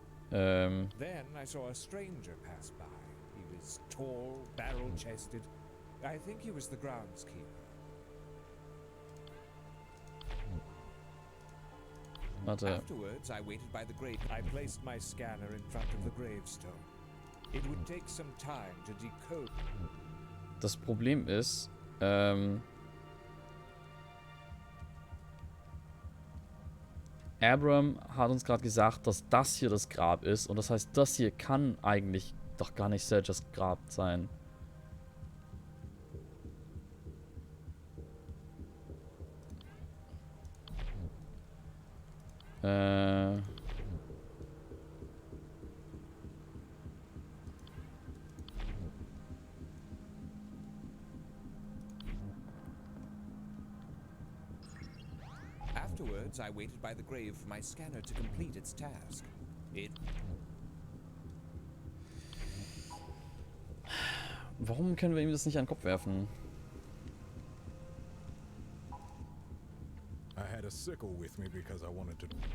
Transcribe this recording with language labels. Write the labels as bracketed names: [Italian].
[English] Then I saw a stranger pass by. He was tall, barrel-chested. I think he was the groundskeeper. Afterwards, I waited by the grave. I placed my scanner in front of the gravestone. It would take some time to decode. [German] Das Problem ist, Abram hat uns gerade gesagt, dass das hier das Grab ist. Und das heißt, das hier kann eigentlich doch gar nicht Sergios Grab sein. [English] Afterwards, I waited by the grave for my scanner to complete its task. [German] Warum können wir ihm das nicht an den Kopf werfen? [English] I had a sickle with me because I wanted to...